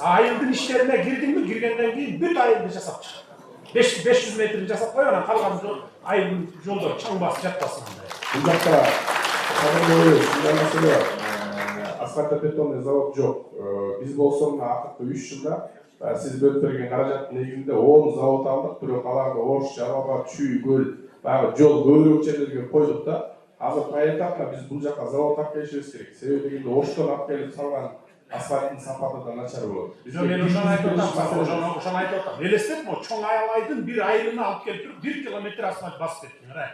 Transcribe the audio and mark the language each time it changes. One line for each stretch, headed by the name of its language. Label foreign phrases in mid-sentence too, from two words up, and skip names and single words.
Kyrgyz: Айылдын иштерине кирдиңби, киргенден кийин бүт айылды жасап чык. 500 метрди жасап кой, анан калган айылдын жолдор чаң басып жатпасын андай. Бул жакта кадырбой мындай маселе бар. Асфальтобетонный завод жок. Биз болсо мына акыркы 3 жылда siz bölüp berген каражаттын негизинде 10 завод алдык, бирок аларды Ош, Жалаба, Чүй, Көл, баягы жол көбүрөөк жерлерге койдук да. Азыр этапта биз бул жака завод алып келишибиз керек. Себеби дегенде Оштон алып келип салган асфальттын сапаты да начар болот. Мен ошону айтып атам. Элестет, чоң айылдын бир айылына алып келип туруп 1 kilometr асфальт басып кеттиңер.